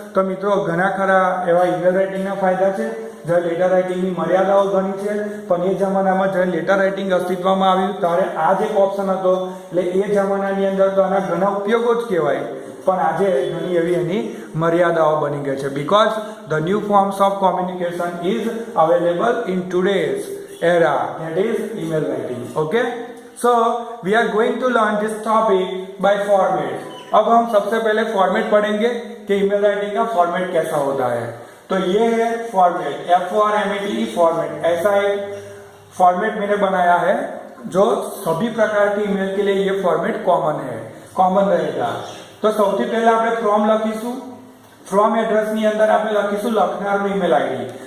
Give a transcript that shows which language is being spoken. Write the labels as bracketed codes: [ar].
[gu] તો મિત્રો ઘણા ખરા એવા ઈમેલ રાઇટિંગના ફાયદા છે. જ્યારે લેટર રાઇટિંગની મર્યાદાઓ ઘણી છે, પણ એ જમાનામાં જ્યારે લેટર રાઇટિંગ અસ્તિત્વમાં આવ્યું ત્યારે આ જ એક ઓપ્શન હતો. એટલે એ જમાનાની અંદર તો આના ઘણા ઉપયોગો જ કહેવાય, પણ આજે ઘણી એવી એની મર્યાદાઓ બની ગઈ છે. [en] Because the new forms of communication is available in today's era, that is email writing. Okay, so we are going to learn this topic by format. [hi] अब हम सबसे पहले फॉर्मेट पढ़ेंगे कि ईमेल राइटिंग का फॉर्मेट कैसा होता है. तो ये है फॉर्मेट, FORMAT फॉर्मेट. ऐसा एक फॉर्मेट मैंने बनाया है जो सभी प्रकार के ईमेल के लिए ये फॉर्मेट कॉमन रहेगा. [gu] तो સૌથી પહેલા આપણે ફ્રોમ લખીશું. ફ્રોમ એડ્રેસની અંદર આપણે લખીશું લખનારનું ઈમેલ આઈડી.